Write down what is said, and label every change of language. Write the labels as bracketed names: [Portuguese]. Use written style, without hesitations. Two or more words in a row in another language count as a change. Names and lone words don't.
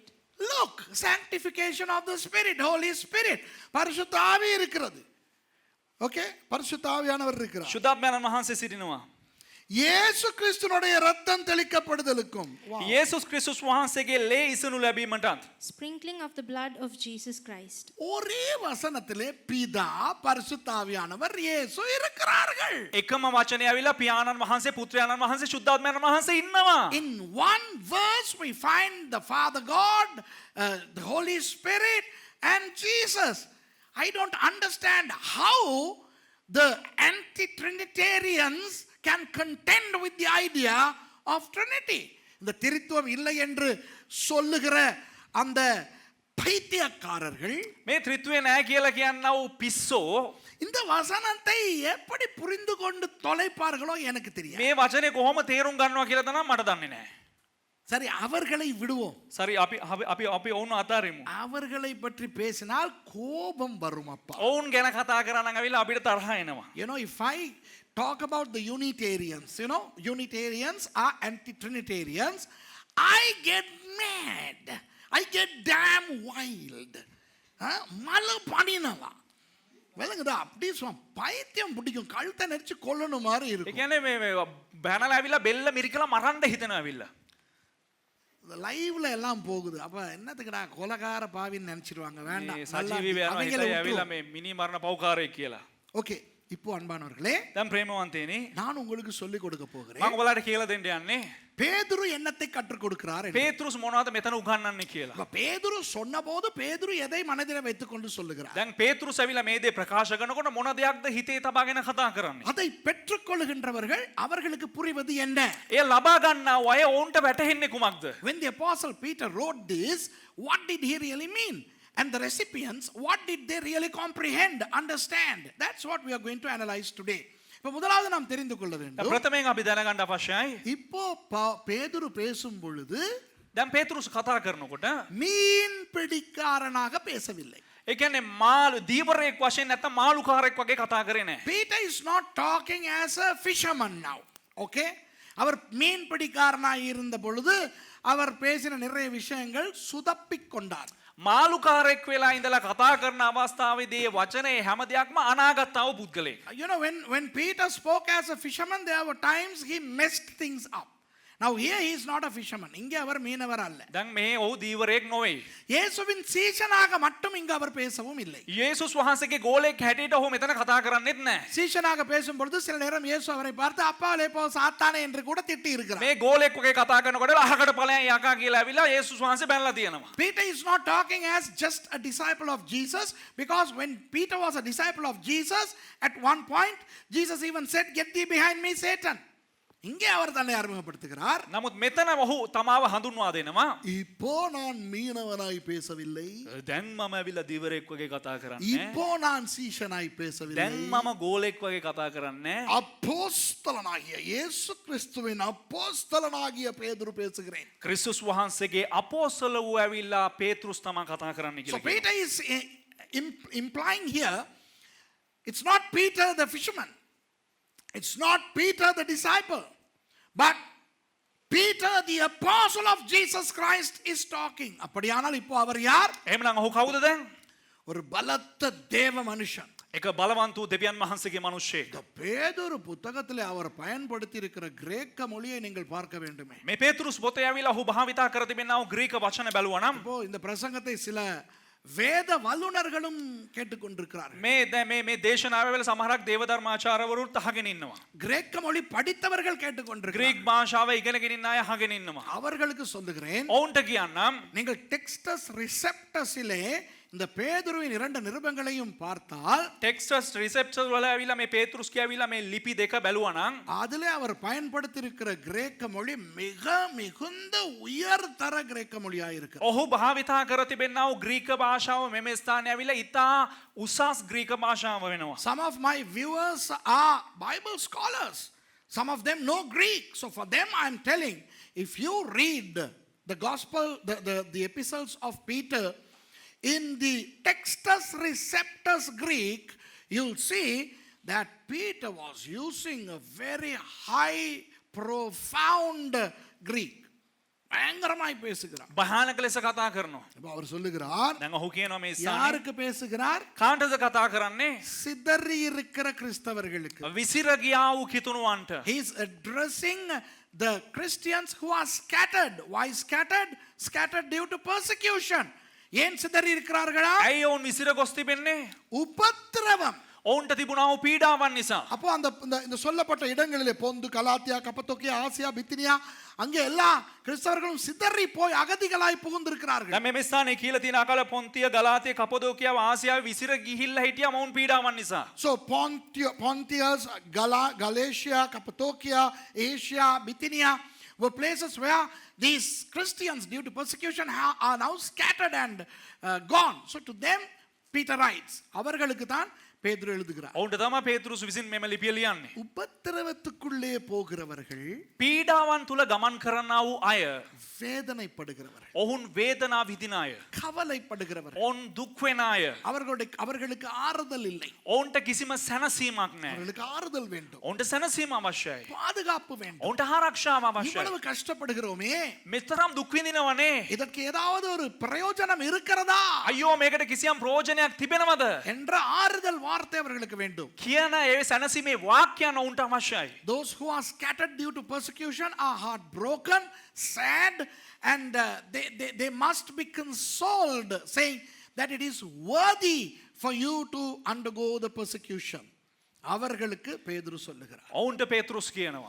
[English] look, sanctification of the Spirit, Holy Spirit. [Tamil] பரிசுத்த ஆவி இருக்கிறது. ஓகே, பரிசுத்த ஆவியானவர் இருக்கிறார். [Sinhala] ශුද්ධාත්මයාණන් වහන්සේ සිටිනවා. [Tamil] இயேசு கிறிஸ்துனுடைய ரத்தம் தெளிக்கப்படுதலுக்கும் [Sinhala] යේසුස් ක්‍රිස්තුස් වහන්සේගේ ලේ ඉසනු ලැබීමටත් [English] Sprinkling of the blood of Jesus Christ. [Tamil] ஒரே வசனத்திலே பிதா பரிசுத்த ஆவியானவர் இயேசு இருக்கிறார்கள். [Sinhala] එකම වචනය ඇවිල්ලා පියාණන් වහන්සේ පුත්‍රයාණන් වහන්සේ ශුද්ධාත්මයාණන් වහන්සේ ඉන්නවා. [English] In one verse we find the Father God, the Holy Spirit and Jesus. I don't understand how the anti-Trinitarians can contend with the idea of Trinity. [Tamil] இந்த திரித்துவம் இல்லை என்று சொல்லுகிற அந்த பைத்தியக்காரர்கள் [Sinhala] මේ ත්‍රිත්වය නෑ කියලා කියන්නා වූ පිස්සෝ [Tamil] இந்த வசனத்தை எப்படி புரிந்து கொண்டு தொலைப்பார்களோ எனக்கு தெரியாது. [Sinhala] මේ වචනේ කොහොම තේරුම් ගන්නවා කියලා තමයි මට දන්නේ නෑ. [Tamil] சரி, அவர்களை விடுவோம். [Sinhala] සරි අපි ඔවුන් අතාරිමු. [Tamil] அவர்களை பற்றி பேசினால் கோபம் வரும் அப்பா. [Sinhala] ඔවුන් ගැන කතා කරා නම් ඇවිල්ලා අපිට තරහ එනවා. [English] You know, if I talk about the Unitarians, Unitarians are anti-Trinitarians, I get mad. I get damn wild. [Tamil] மலை பணினவா விளங்குதா? அப்படி பைத்தியம் பிடிக்கும், கழுத்தை நெரிச்சு கொல்லணும் மாதிரி [Sinhala] ඒ [Tamil] இருக்கும். [Sinhala] කියන්නේ මේ බැනලා ඇවිල්ලා බෙල්ල මිරිකලා මරන්න හිතනවා ඇවිල්ලා. [Tamil] லைவ்ல எல்லாம் போகுது. அப்ப என்னத்துக்குடா கொலகார பாவின்னு நினைச்சிருவாங்க. வேண்டாம். [Sinhala] මේ සජීවී වෙනවා හිතයි ඇවිල්ලා මේ මිනි මරණ පව්කාරයෙක් කියලා. [Tamil] ஓகே, இப்போ அன்பானவர்களே, [Sinhala] දැන් ප්‍රේමවන්තේනි [Tamil] நான் உங்களுக்கு சொல்லிக் கொடுக்க போகிறேன். [Sinhala] මම ඔයාලට කියලා දෙන්න යන්නේ [Tamil] பேதுரு என்னத்தை கற்றுக் கொடுக்கிறார் என்று. [Sinhala] පේතෘස් මොනවද මෙතන උගන්වන්නේ කියලා. [Tamil] அப்ப பேதுரு சொன்னபோது பேதுரு எதை மனதில் வைத்துக் கொண்டு சொல்லுகிறார்? [Sinhala] දැන් පේතෘස් ඇවිල්ලා මේ දේ ප්‍රකාශ කරනකොට මොන දෙයක්ද හිතේ තබාගෙන කතා කරන්නේ. [Tamil] அதை பெற்றுக்கொள்ளுகின்றவர்கள் அவர்களுக்கு புரிவது என்ன? [Sinhala] ඒ ලබා ගන්නා අය ඔවුන්ට වැටහෙන්නේ කුමක්ද? [English] When the apostle Peter wrote this, what did he really mean? And the recipients, what did they really comprehend, understand? That's what we are going to analyze today. [Tamil] இப்ப முதலாவது நாம் தெரிந்து கொள்ள வேண்டும். [Sinhala] ප්‍රථමයෙන් අපි දැනගන්න අවශ්‍යයි. [Tamil] இப்போ பேதுரு பேசும் பொழுது [Sinhala] දැන් පේතෘස් කතා කරනකොට [Tamil] மீன் பிடிக்காரனாக பேசவில்லை. [Sinhala] ඒ කියන්නේ මාළු දීවරයෙක් වශයෙන් නැත්නම් මාළුකාරයෙක් වගේ කතා කරේ නැහැ. [English] Peter is not talking as a fisherman now. Okay? [Tamil] அவர் மீன் பிடிக்காரனாக இருந்த பொழுது அவர் பேசின நிறைய விஷயங்கள் சுதப்பிக் கொண்டார். [Sinhala] මාළුකාරයෙක් වෙලා ඉඳලා කතා කරන අවස්ථාවේදී වචනේ හැම දෙයක්ම අනාගතව පුද්ගලයෙක්. [English] You know, when Peter spoke as a fisherman, there were times he messed things up. Now here he is not a fisherman. [Tamil] இங்கே அவர் மீனவர் அல்ல. [Sinhala] දැන් මේ ඔහු දීවරයෙක් නොවේ. [Tamil] இயேசுவின் சீஷனாக மட்டும் இங்கு அவர் பேசவும் இல்லை. [Sinhala] යේසුස් වහන්සේගේ ගෝලයෙක් හැටියට ඔහු මෙතන කතා කරන්නේත් නැහැ. [Tamil] சீஷனாக பேசும் பொழுது சில நேரம் இயேசு அவரை பார்த்து அப்பாலே போ சாத்தானே என்று கூட திட்டி இருக்கிறார். [Sinhala] මේ ගෝලයෙක් වගේ කතා කරනකොට අහකට ඵලයන් යකා කියලා ඇවිල්ලා යේසුස් වහන්සේ බැනලා තියෙනවා. [English] Peter is not talking as just a disciple of Jesus, because when Peter was a disciple of Jesus, at one point Jesus even said, "Get thee behind me, Satan." [Tamil] இங்கே அவர் தன்னை அறிமுகப்படுத்துகிறார். [Sinhala] නමුත් මෙතන ඔහු තමාව හඳුන්වා දෙනවා. [Tamil] இப்போ நான் மீனவனாய் பேசவில்லை, [Sinhala] දැන් මම ඇවිල්ලා දීවරයෙක් වගේ කතා කරන්නේ. [Tamil] இப்போ நான் சீஷனாய் பேசவில்லை, [Sinhala] දැන් මම ගෝලෙක් වගේ කතා කරන්නේ. [Tamil] அப்போஸ்தலனாகிய இயேசு கிறிஸ்துவின் அப்போஸ்தலனாகிய பேதுரு பேசுகிறேன். [Sinhala] ක්‍රිස්තුස් වහන්සේගේ අපෝස්තල වූ ඇවිල්ලා පේතෘස් තමයි කතා කරන්න So කියලා. [English] Peter is implying here, it's not Peter the fisherman, it's not Peter the disciple, but Peter the apostle of Jesus Christ is talking. [Tamil] அப்படியானால் இப்போ அவர் யார்? [Sinhala] එහෙමනම් ඔහු කවුද දැන්? [Tamil] ஒரு பலத்த தேவ மனுஷன். [Sinhala] එක බලවන්ත වූ දෙවියන් වහන්සේගේ මිනිසෙක්. [Tamil] இந்த பேதுரு புத்தகத்திலே அவர் பயன்படுத்தி இருக்கிற கிரேக்க மொழியை நீங்கள் பார்க்க வேண்டுமே. [Sinhala] මේ පේතෘස් පොතේ ඇවිල්ලා ඔහු භාවිතා කර තිබෙනා වූ ග්‍රීක වචන බැලුවා නම් [Tamil] இப்போ இந்த பிரசங்கத்தை சில வேத வல்லுனர்களும் கேட்டுக்கொண்டிருக்கிறார்கள். [Sinhala] මේ දේශනාව වෙල සමහරක් දේවධර්මාචාර්යවරුත් අහගෙන ඉන්නවා. [Tamil] கிரேக்க மொழி படித்தவர்கள் கேட்டுக்கொண்டிருக்கிறார்கள். [Sinhala] ග්‍රීක් භාෂාව ඉගෙනගෙන ඉන්න අය අහගෙන ඉන්නවා. [Tamil] அவர்களுக்கு சொல்லுகிறேன், [Sinhala] ඔවුන්ට කියන්නම් [Tamil] நீங்கள் டெக்ஸ்டஸ் ரிசெப்டஸிலே இந்த பேதுருவின் 2 நிருபங்களையும் பார்த்தால் [Sinhala] ටෙක්ස්ටස් රිසෙප්ටර් වල ඇවිල්ලා මේ පේතෘස් කියවිලා මේ ලිපි දෙක බැලුවා නම් [Tamil] அதிலே அவர் பயன்படுத்தி இருக்கிற கிரேக்க மொழி மிக மிகுந்த உயர்தர கிரேக்க மொழியா இருக்கிறது. [Sinhala] ඔහු භාවිතා කර තිබෙනා වූ ග්‍රීක භාෂාව මෙම ස්ථානයේ ඇවිල්ලා ඉතා උසස් ග්‍රීක භාෂාව වෙනවා. [English] Some of my viewers are Bible scholars. Some of them know Greek. So for them I am telling, if you read the gospel, the epistles of Peter in the Textus Receptus Greek, you'll see that Peter was using a very high, profound Greek. [Tamil] பயங்கரமாய் பேசுகிறார். [Sinhala] භයානක ලෙස කතා කරනවා. [Tamil] அப்ப அவர் சொல்லுகிறார், [Sinhala] දැන් ඔහු කියනවා මේ ස්ථානයේ [Tamil] யாருக்கு பேசுகிறார்? [Sinhala] කාටද කතා කරන්නේ? [Tamil] சிதறி இருக்கிற கிறிஸ்தவர்களுக்கு. [Sinhala] විසිර ගියා වූ කිතුණුවන්ට. [English] He is addressing the Christians who are scattered. Why scattered? Scattered due to persecution. [Tamil] ஏன் சிதறி இருக்கிறார்களா? [Sinhala] ඇයි ඔවුන් විසිර ගොස් තිබෙන්නේ? [Tamil] உபத்திரவம். [Sinhala] ඔවුන්ට තිබුණා වූ පීඩාවන් නිසා. [Tamil] அப்போ இந்த சொல்லப்பட்ட இடங்களிலே பொந்து, கலாத்தியா, கப்பத்தோக்கியா, ஆசியா, பித்தினியா, அங்கே எல்லா கிறிஸ்தவர்களும் சிதறி போய் அகதிகளாய் புகுந்திருக்கிறார்கள். [Sinhala] දැන් මේ ස්ථානයේ කියලා තියෙන අකල පොන්තිය, ගලාතිය, කපදෝකියාව, ආසියාව විසිර ගිහිල්ලා හිටියා මොවුන් පීඩාවන් නිසා. [English] So Pontius, Galatia, Cappadocia, Asia, Bithynia were places where these Christians, due to persecution, are now scattered and gone. So to them Peter writes, [Tamil] அவர்களுக்கு தான் பேதுரு எழுதுகிறார். [Sinhala] ඔවුන්ට තමයි පේතෘස් විසින් මෙම ලිපිය ලියන්නේ. [Tamil] உபத்திரவத்துக்குள்ளே போகிறவர்கள், [Sinhala] පීඩාවන් තුල ගමන් කරනා වූ අය, [Tamil] வேதனைப்படுகிறவர்கள், [Sinhala] ඔවුන් වේදනා විඳින අය, [Tamil] கவலைப்படுகிறவர்கள், [Sinhala] ඔවුන් දුක් වෙන අය, [Tamil] அவர்களுக்கு ஆறுதல் இல்லை. [Sinhala] ඔවුන්ට කිසිම සැනසීමක් නැහැ. [Tamil] அவர்களுக்கு ஆறுதல் வேண்டும், [Sinhala] ඔවුන්ට සැනසීම අවශ්‍යයි. [Tamil] பாதுகாப்பு வேண்டும். [Sinhala] ඔවුන්ට ආරක්ෂාව අවශ්‍යයි. [Tamil] இவ்வளவு கஷ்டப்படுகிறோமே, [Sinhala] මෙතරම් දුක් විඳිනවනේ. [Tamil] இதற்கு ஏதாவது ஒரு பிரயோஜனம் இருக்கிறதா [Sinhala] අයියෝ මේකට කිසියම් ප්‍රයෝජනයක් තිබෙනවද [Tamil] என்ற ஆறுதல் வார்த்தை அவர்களுக்கு வேண்டும். [Sinhala] කියන ඒ සැනසීමේ වාක්‍යයන් ඔවුන්ට අවශ්‍යයි. [English] Those who are scattered due to persecution are heartbroken, sad, and they must be consoled, saying that it is worthy for you to undergo the persecution. [Tamil] அவர்களுக்கு பேதுரு சொல்லுகிறார், [Sinhala] ඔවුන්ට පේතෘස් කියනවා